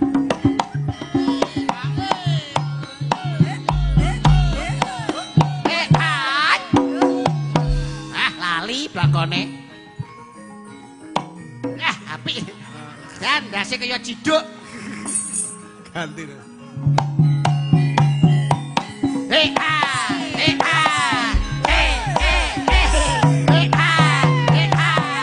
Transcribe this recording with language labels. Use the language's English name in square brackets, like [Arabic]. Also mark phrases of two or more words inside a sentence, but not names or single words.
[Javanese] Lali blakone. Apik. Dan ndase kaya ciduk. Ganti. Hei ah, hei ah. Hei hei hei. Hei ah, hei ah.